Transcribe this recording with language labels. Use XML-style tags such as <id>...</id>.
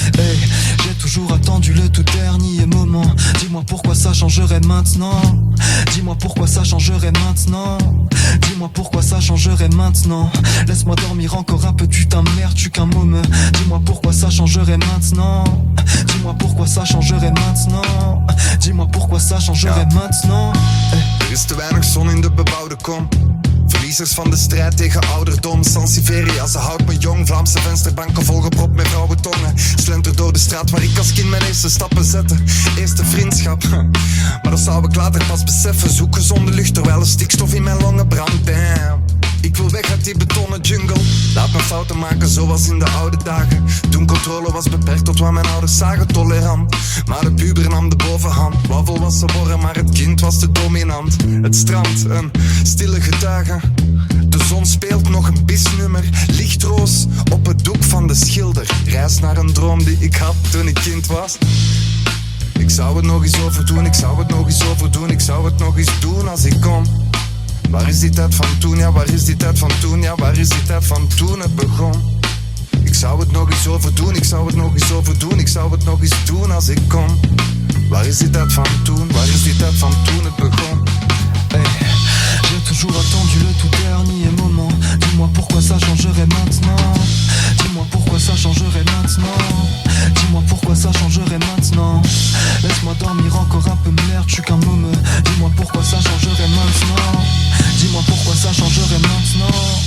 <fr>Hey, j'ai toujours attendu le tout dernier moment. Dis-moi pourquoi ça changerait maintenant. Dis-moi pourquoi ça changerait maintenant. Dis-moi pourquoi ça changerait maintenant. Laisse-moi dormir encore un peu, tu t'emmerdes, tu qu'un môme. Dis-moi pourquoi ça changerait maintenant. Dis-moi pourquoi ça changerait maintenant. Dis-moi pourquoi ça changerait maintenant.</fr> <nl>Er is te weinig zon in de bebouwde kom. Verliezers van de strijd tegen ouderdom. Sansiveria, ze houdt me jong. Vlaamse vensterbanken volgepropt met rauwe tongen. Slenter door de straat waar ik als kind mijn eerste stappen zette. Eerste vriendschap, maar dat zou ik later pas beseffen. Zoek gezonde lucht terwijl er stikstof in mijn longen brandt. Damn. Ik wil weg uit die betonnen jungle. Laat me fouten maken zoals in de oude dagen. Toen controle was beperkt tot wat mijn ouders zagen. Tolerant, maar de puber nam de bovenhand. Wafel was ze worren, maar het kind was te dominant. Het strand, een stille getuige. De zon speelt nog een bisnummer. Lichtroos op het doek van de schilder. Reis naar een droom die ik had toen ik kind was. Ik zou het nog eens overdoen, ik zou het nog eens overdoen. Ik zou het nog eens doen als ik kon. Waar is die tijd van toen, ja, waar is die tijd van toen, ja, waar is die tijd van toen het begon? Ik zou het nog eens overdoen, ik zou het nog eens overdoen, ik zou het nog eens doen als ik kon. Waar is die tijd van toen, waar is die tijd van toen het begon?</nl> <fr>Hey, j'ai toujours attendu le tout dernier moment. Dis-moi pourquoi ça changerait maintenant. Dis-moi pourquoi ça changerait maintenant. Dis-moi pourquoi ça changerait maintenant. Laisse-moi dormir encore un peu, merde, je suis qu'un môme. Dis-moi pourquoi ça changerait maintenant. Dis-moi pourquoi ça changerait maintenant.</fr>